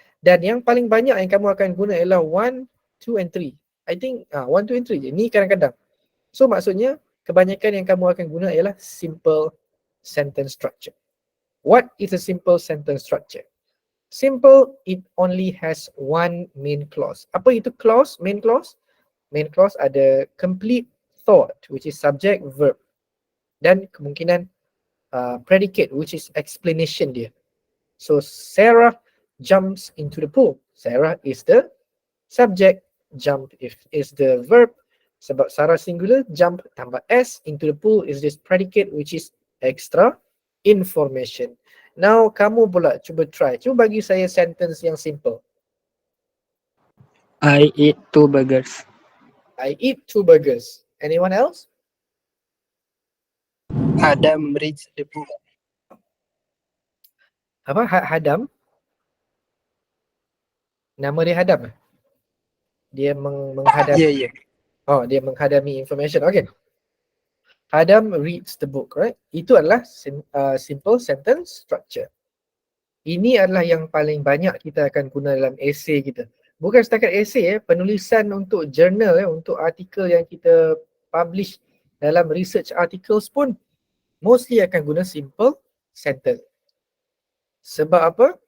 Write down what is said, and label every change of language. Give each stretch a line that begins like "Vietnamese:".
Malay: Dan yang paling banyak yang kamu akan guna ialah 1, 2 and 3.
English: I think 1, 2 and 3
Malay: je. Ni kadang-kadang. So maksudnya kebanyakan yang kamu akan guna ialah simple sentence structure.
English: What is a simple sentence structure? Simple, it only has one main clause.
Malay: Apa itu
English: clause? Main clause? Main clause ada complete thought, which is subject, verb.
Malay: Dan kemungkinan
English: predicate, which is explanation dia. So Sarah jumps into the pool. Sarah is the subject, jump is the verb. Sebab Sarah singular, jump tambah S into the pool is this predicate, which is extra information.
Malay: Now kamu pula cuba try. Cuba bagi saya sentence yang simple.
English: I eat 2 burgers. I eat 2 burgers. Anyone else? Adam reads the book.
Malay: Apa? Hadam? Nama dia Hadam? Dia menghadap.
English: Yeah.
Malay: Oh, dia menghadami information. Okay.
English: Adam reads the book, right?
Malay: Itu adalah simple sentence structure. Ini adalah yang paling banyak kita akan guna dalam essay kita. Bukan setakat essay, penulisan untuk journal, untuk artikel yang kita publish dalam research articles pun mostly akan guna simple sentence. Sebab apa?